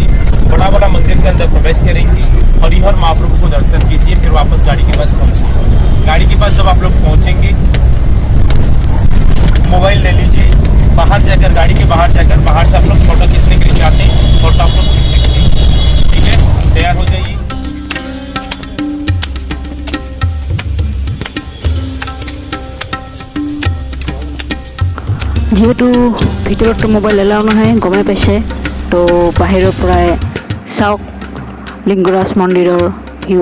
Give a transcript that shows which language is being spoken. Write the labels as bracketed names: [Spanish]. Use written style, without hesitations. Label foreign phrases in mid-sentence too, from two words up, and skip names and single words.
[Hindi] बड़ा वाला मंदिर के अंदर प्रवेश करेंगे, हरिहर महाप्रभु को दर्शन कीजिए, फिर वापस गाड़ी के पास पहुंचिए। गाड़ी के पास जब आप लोग पहुंचेंगे, मोबाइल ले लीजिए, बाहर जाकर गाड़ी के बाहर जाकर बाहर से आप लोग फोटो खींचने के लिए चाहते हैं, फोटो आप लोग खींच सकते हैं, ठीक है। तैयार हो जाइए। [Assamese] যিহেতু ভিতৰততো মোবাইল এলাও নহয় গমে পাইছে, তো বাহিৰৰ পৰাই চাওক লিংগৰাজ মন্দিৰৰ ভিউ।